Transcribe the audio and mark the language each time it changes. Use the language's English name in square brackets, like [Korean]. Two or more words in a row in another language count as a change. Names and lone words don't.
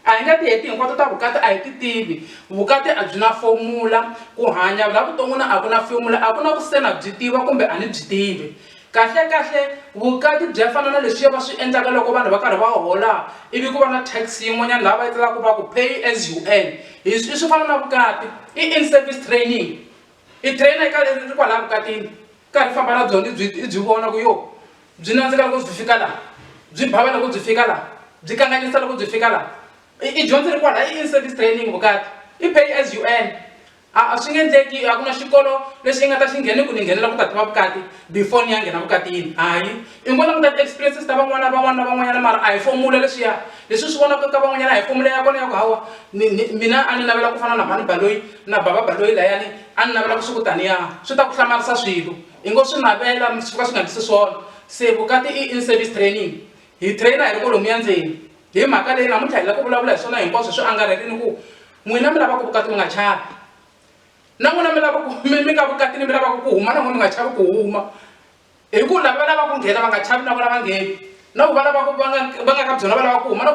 [Tsonga] a hi nga ti heti hinkwato ta vukati a hi ti tivi vukati a byi na fomula ku hanya la vuton'wini a ku na fomula a ku na ku se na byi tiva kumbe a ni byi tivi kahle vukati byi fana na leswi va swi endlaka loko vanhu va karhi va hola ivi ku va na tax yin'wanyana laha va etlelaka va ku [English] pay as you earn [Tsonga] i swi fana na vukati i [English] in service training [Tsonga] i trainer eka ri kwalaha vukatini karhi famba na byona byi vona ku yo byi nandzika loko byi fika laha byi bava loko byi fika laha byi kanganyisa loko byi fika laha i dyondzo ri kwalaha i [English] in service training [Tsonga] vukati i [English] pay as you earn [Tsonga] a swi nge endleki a ku na xikolo lexi i nga ta xi ngheni ku ni nghenela ku ta tiva vukati before ni ya nghena vukatini hayi i ngo languta ti-experiences ta van'wana mara a hi fomula leswiya leswi swi vonaka ka van'wanyana a hi fomula ya kona ya ku hawa mina a ni navela ku fana na mhani baloyi na baba baloyi layani a ni navela ku swi ku taniya swi ta ku hlamarisa swilo i ngo swi navela swi ka swi nga ndlisi swona se vukati i [English] in service training [Tsonga] hi trainer hi ri kolomu ya ndzeni hi mhaka leyi namuntlha hi lava ku vulavula hi swona hinkwaswo swi angarhelini ku n'wina mi lava ku vukati mi nga chavi na n'wina mi lava ku mi ka vukatini mi lavaka ku huma na n'wina mi nga chavi ku huma hi ku lava lava ku nghena va nga chavi na vona va ngheni na ku va lava ku va nga ka byona va lava ku huma na ku